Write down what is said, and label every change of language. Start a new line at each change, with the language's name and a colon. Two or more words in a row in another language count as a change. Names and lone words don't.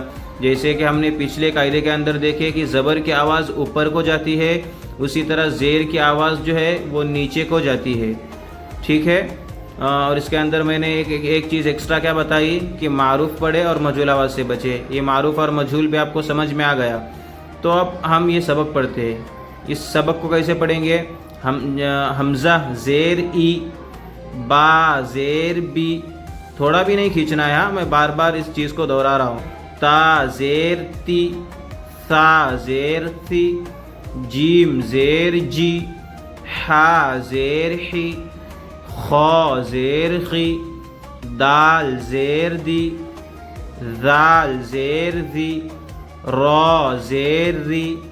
Urdu: جیسے کہ ہم نے پچھلے قاعدے کے اندر دیکھے کہ زبر کی آواز اوپر کو جاتی ہے، اسی طرح زیر کی آواز جو ہے وہ نیچے کو جاتی ہے، ٹھیک ہے۔ اور اس کے اندر میں نے ایک چیز ایکسٹرا کیا بتائی کہ معروف پڑھے اور مجہول آواز سے بچے۔ یہ معروف اور مجہول بھی آپ کو سمجھ میں آ گیا۔ تو اب ہم یہ سبق پڑھتے ہیں۔ اس سبق کو کیسے پڑھیں گے؟ حمزہ زیر ای، با زیر بی، تھوڑا بھی نہیں کھینچنا ہے، میں بار بار اس چیز کو دہرا رہا ہوں۔ تا زیر تی، ثا زیر ثی، جیم زیر جی، حا زیر حی، خا زیر خی، دال زیر دی، ذال زیر ذی، را زیر ری،